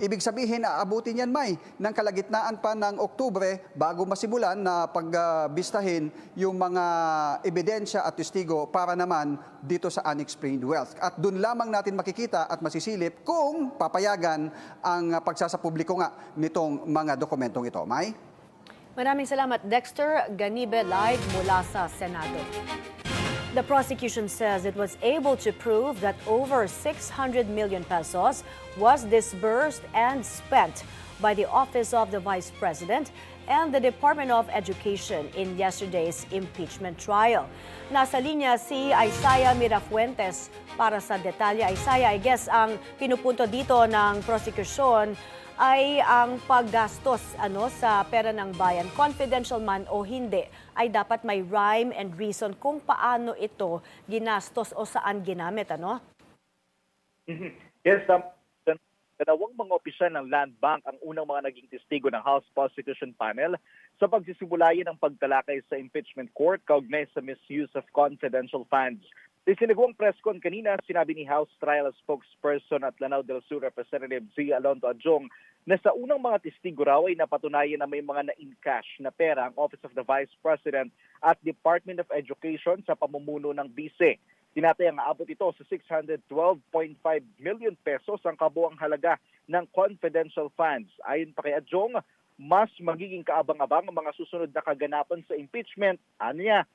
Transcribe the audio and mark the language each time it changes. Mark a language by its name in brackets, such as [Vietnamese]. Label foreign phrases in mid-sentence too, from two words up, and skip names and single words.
[Filipino] Ibig sabihin, aabutin yan ng kalagitnaan pa ng Oktubre bago masimulan na pagbistahin yung mga ebidensya at testigo para naman dito sa [English] unexplained wealth. [Filipino] At doon lamang natin makikita at masisilip kung papayagan ang pagsasapubliko nga nitong mga dokumentong ito. May? Maraming salamat, Dexter Ganibe, live mula sa Senado. [English] The prosecution says it was able to prove that over 600 million pesos was disbursed and spent by the Office of the Vice President and the Department of Education in yesterday's impeachment trial. [Filipino] Nasa linya si Isaiah Mirafuentes para sa detalye. Isaiah, I guess ang pinupunto dito ng prosecution ay ang paggastos sa pera ng bayan, confidential man o hindi, ay dapat may [English] rhyme and reason [Filipino] kung paano ito ginastos o saan ginamit, ano? Yes, dalawang mga opisyal ng Land Bank ang unang mga naging testigo ng House Prosecution Panel sa pagsisimulayan ng pagtalakay sa impeachment court kaugnay sa [English] misuse of confidential funds. [Filipino] Isinagawang press con kanina, sinabi ni House Trial Spokesperson at Lanao del Sur Representative Z. Alonto Adjong na sa unang mga testigo raw ay napatunayan na may mga na-in-cash na pera ang Office of the Vice President at Department of Education sa pamumuno ng vice. Tinatayang aabot ito sa 612.5 [English] million pesos [Filipino] ang kabuang halaga ng [English] confidential funds. [Filipino] Ayon pa kay Adjong, mas magiging kaabang-abang ang mga susunod na kaganapan sa impeachment. Ano niya?